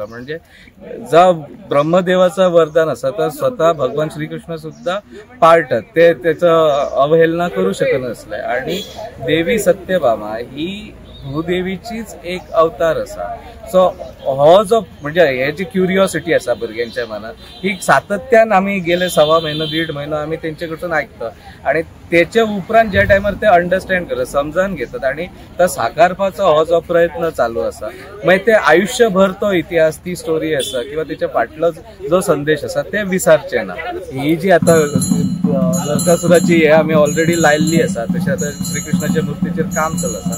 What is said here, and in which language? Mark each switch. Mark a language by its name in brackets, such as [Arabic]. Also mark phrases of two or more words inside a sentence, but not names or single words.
[Konkani] म्हणजे जा ब्रह्मदेवाचं वरदान असं तर स्वतः भगवान श्रीकृष्ण सुद्धा पाळतात ते त्याचं अवहेलना करू शकत नसलंय आणि देवी सत्यभामा ही भूदेवीचीच एक अवतार असा. सो हो जो म्हणजे हे जी क्युरिओसिटी असा भुरग्यांच्या मनात ही सातत्यान आम्ही गेले 1.25 महिने 1.5 महिनो आम्ही त्यांच्या कडसून ऐकतो आणि त्याच्या उपरांत ज्या टायमार ते अंडरस्टँड करतात समजान घेतात आणि तो साकारपाचो हो जो प्रयत्न चालू असा मागीर ते आयुष्यभर तो इतिहास ती स्टोरी असा किंवा त्याच्या फाटलो जो संदेश असा ते विसरचे ना. ही जी आता नरकासुराची हे आम्ही ऑलरेडी लायल्ली असा तशें आता श्रीकृष्णाच्या मूर्तीचेर काम चालू असा.